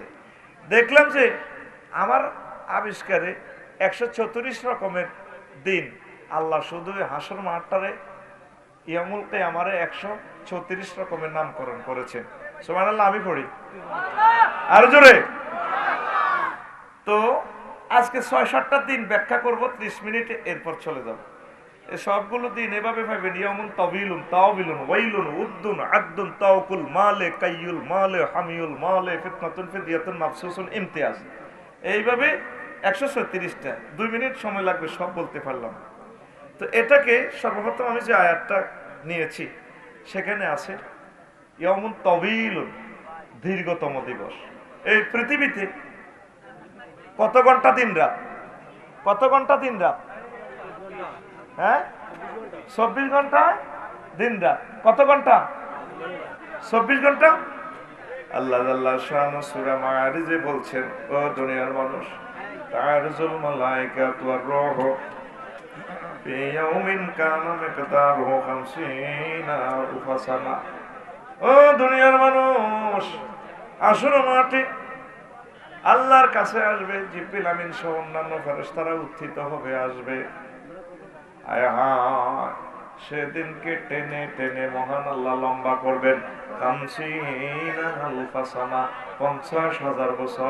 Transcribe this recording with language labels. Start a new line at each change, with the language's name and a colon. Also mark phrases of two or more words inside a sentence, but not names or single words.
Bangla: দেখলাম যে আমার আবিষ্কারে 134 রকমের দিন আল্লাহ শুধু হাসর মাঠটারে ইয়ামুল কিয়ামারে 134 রকমের নামকরণ করেছেন। সুবহানাল্লাহ। আমি পড়ি আর জোরে। তো আজকে 6-7টা দিন ব্যাখ্যা করব 30 মিনিটে, এরপর চলে যাব। এই সবগুলো দিন এভাবে ভাবেন, ইয়ামুন তাবিলুন তাওবিলুন ওয়াইলুন উদ্দুন আদ্দুন তাওকুল মালে কাইয়ুল মালে হামিউল মালে ফিতনাতুন ফিদিয়াতুন মাফসুসুন ইমতিয়াজ, এইভাবে 136টা। 2 মিনিট সময় লাগবে সব বলতে পারলাম। তো এটাকে সর্বপ্রথম আমি যে আয়াতটা নিয়েছি সেখানে আছে
Arabic: يوم طويل,
Bangla: দীর্ঘতম দিবস। এই পৃথিবীতে কত ঘন্টা দিন রাত? কত ঘন্টা দিন রাত? হ্যাঁ, 24 ঘন্টা দিন রাত। কত ঘন্টা? 24 ঘন্টা। আল্লাহ জাল্লা শানু সূরা মাআরিজে বলছেন, ও দুনিয়ার মানুষ,
Arabic: تعرج الملائكة والروح في يوم كان مقداره 50 ألف سنة.
Bangla: ও দুনিয়ার মানুষ, আসর মাঠে আল্লাহর কাছে আসবে, জিবরিল আমিন সহ অন্যান্য ফেরেশতারা উত্থিত হবে, আসবে। হায় হায়, সেদিনকে টেনে টেনে মহান আল্লাহ লম্বা করবেন 50,000 বছর।